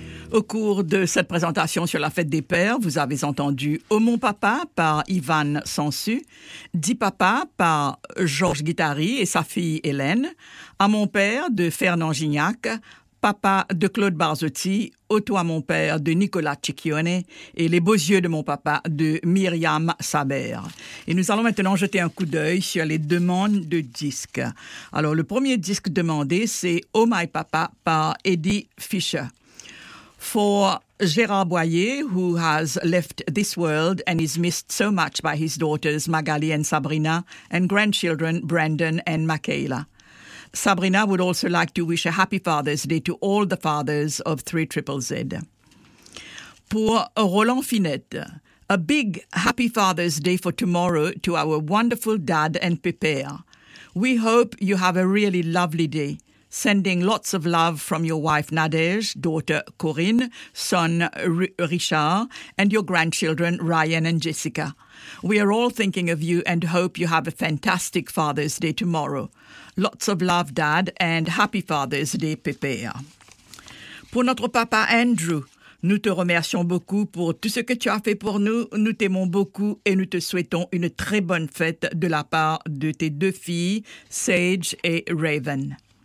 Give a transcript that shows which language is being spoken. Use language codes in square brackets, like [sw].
[fr] Au cours de cette présentation sur la fête des pères, vous avez entendu « Oh mon papa » par Ivan Sansu, « Dis papa » par Georges Guitari et sa fille Hélène, « À mon père » de Fernand Gignac, « Papa » de Claude Barzotti, « Au toi mon père » de Nicolas Cicchione et « Les beaux yeux de mon papa » de Myriam Saber. Et nous allons maintenant jeter un coup d'œil sur les demandes de disques. Alors le premier disque demandé, c'est « Oh my papa » par Eddie Fisher. [en] For Gérard Boyer, who has left this world and is missed so much by his daughters Magali and Sabrina and grandchildren Brandon and Michaela. Sabrina would also like to wish a happy Father's Day to all the fathers of 3ZZZ. [fr] Pour [en] Roland Finette, a big happy Father's Day for tomorrow to our wonderful dad and Pépère. We hope you have a really lovely day. Sending lots of love from your wife Nadege, daughter Corinne, son Richard, and your grandchildren Ryan and Jessica. We are all thinking of you and hope you have a fantastic Father's Day tomorrow. Lots of love, Dad, and happy Father's Day, Pépère. [fr] Pour notre papa Andrew, nous te remercions beaucoup pour tout ce que tu as fait pour nous. Nous t'aimons beaucoup et nous te souhaitons une très bonne fête de la part de tes deux filles, Sage et Raven.